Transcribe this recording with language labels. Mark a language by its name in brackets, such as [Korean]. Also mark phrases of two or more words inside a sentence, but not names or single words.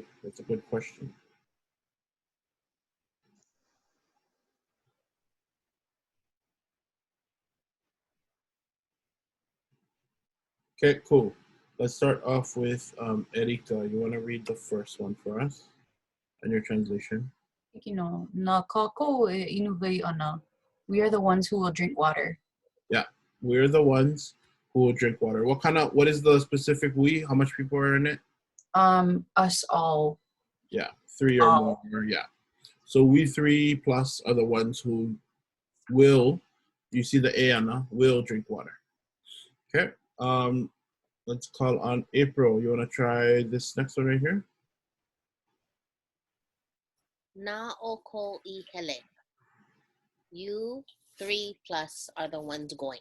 [English] That's a good question. Okay, cool. Let's start off with Erika. You want to read the first one for us and your translation? [Hawaiian] Na kākou e inuwei ana. [English] We are the ones who will drink water. Yeah, we're the ones who will drink water. What is the specific we? How much people are in it? Us all. Yeah, 3 or more. Yeah. So we 3 plus are the ones who will, you see the ʻAʻa, will drink water. Okay. Let's call on April. You want to try this next one right here? [Hawaiian] Na oko I hele. [English] You 3 plus are the ones going.